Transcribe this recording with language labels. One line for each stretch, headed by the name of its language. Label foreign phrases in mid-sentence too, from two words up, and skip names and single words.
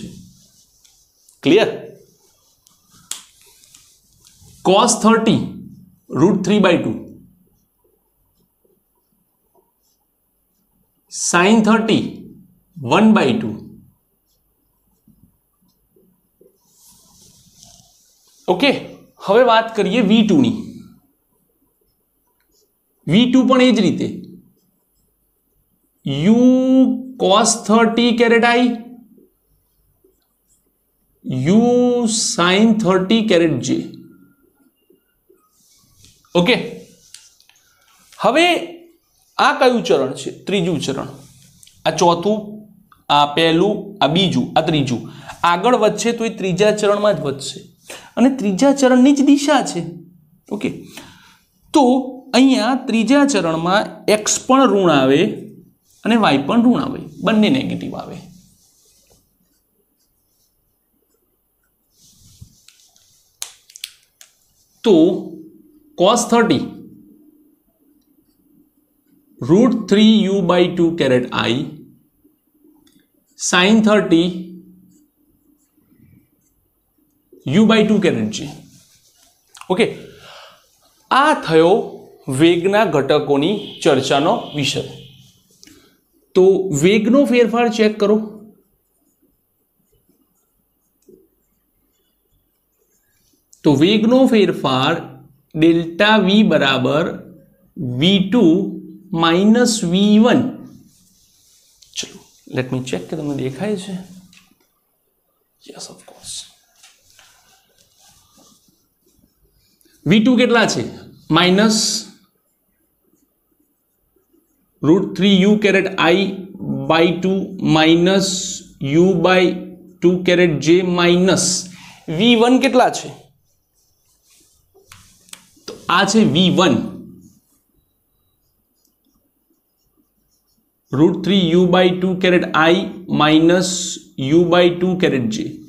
Gujarati: ક્લિયર? cos 30 √3/2, sin 30 1/2. ઓકે, હવે વાત કરીએ V2 ની. V2 પણ એ જ રીતે u cos 30 caret I, u sin 30 caret j. ઓકે, હવે આ કયું ચરણ છે? ત્રીજું ચરણ. આ ચોથું, આ પહેલું, આ બીજું, આ ત્રીજું. આગળ વધશે તો એ ત્રીજા ચરણમાં જ વધશે અને ત્રીજા ચરણની જ દિશા છે. ઓકે, તો અહીંયા ત્રીજા ચરણમાં x પણ ઋણ આવે અને y પણ ઋણ આવે, બંને નેગેટિવ આવે. તો cos 30 √3u/2 caret I, sin 30 u/2 caret j. ઓકે, આ થયો વેગના ઘટકોની ચર્ચાનો વિષય. તો વેગનો ફેરફાર ચેક કરો. તો વેગનો ફેરફાર ડેલ્ટા V બરાબર V2 માઇનસ V1. ચલો
English: let me check
Gujarati: કે તમને દેખાય છે?
English: yes of course.
Gujarati: V2 કેટલા છે? માઇનસ √3u caret I/2 માઇનસ u/2 caret j માઇનસ V1 કેટલા છે? આ છે v1 √3u/2 કેરેટ i માઇનસ u/2 કેરેટ j,